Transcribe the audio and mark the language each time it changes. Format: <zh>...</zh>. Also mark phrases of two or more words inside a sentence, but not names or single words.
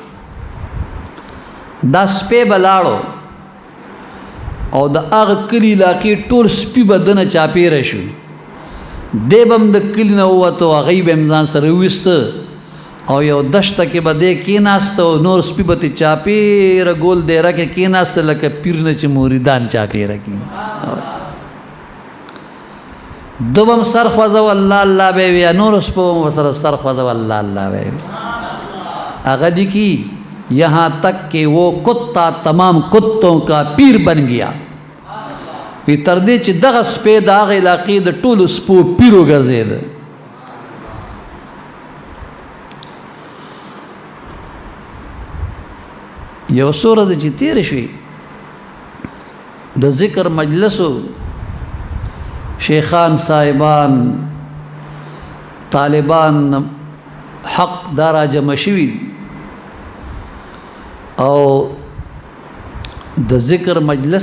<ps>دا سپی بلاړو او د هغه کلی علاقې ټول سپي بدنه چاپیره شو دی بم د کلی نه ووتو هغه به ځان سره ویسته او یو دشته کې به دی کېناسته او نور سپي به ترې چاپېره ګول دیره کې کېناسته لکه پیر نه چې مریدان چاپېره کړي دو به هم سر خوځو الله الله به وي نور سپو به سره سر خوځو الله الله به وي هغه لیکي</ps> <ur>یہاں تک کہ وہ کتا تمام کتوں کا پیر بن گیا</ur> <ps>وی تر دې چې دغه سپی د هغې علاقې د ټولو سپو پیر وګرځېده یو څو ورځې چې تېرې شوې د ذکر مجلسو شیخان صاحبان طالبان حق دا را جمع شوي او د ذکر مجلس</ps>